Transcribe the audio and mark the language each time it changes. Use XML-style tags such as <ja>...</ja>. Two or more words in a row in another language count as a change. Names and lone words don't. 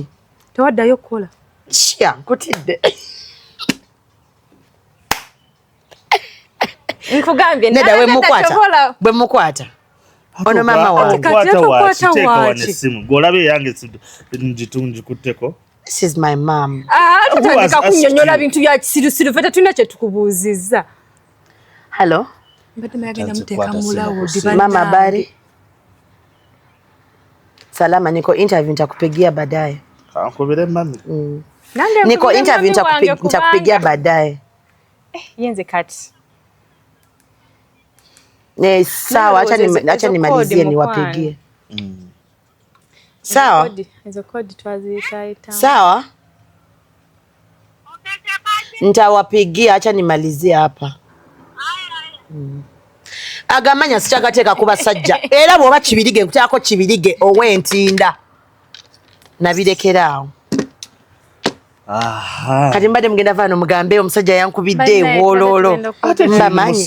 <lg>tewaddayo kukola kya nkutidde nkugambye nedda bwe mukwata ono maama wange essimu gwolabe yange ngikutteko</lg> <en>this is my mom</en> <lg>tutandika kunnyonnyola bintu bya kisirusiru ffe tetulina kye tukubuuzizza hello mbadde mayagenda muteeka mulawo</lg> <sw>mama habari salama niko interview nitakupigia baadaye</sw> <lg>Kankubire mami.</lg> <sw>Niko interview nitakupigia baadaye.</sw> <lg>Yenze kati.</lg> <sw>Sawa, acha nimalizie niwapigie. Sawa. Hizo kodi twazitaita. Sawa. Nitawapigia, acha nimalizie hapa.</sw> <lg>Agamanya sikyagateeka kuba sajja. Era bw'oba kibirige nkutaako kibirige ow'entinda. Nabirekeraawo. Aha. Kati mbadde mugenda vaano mugambe omusajja yankubidde woololo. Mbamanyi.</lg>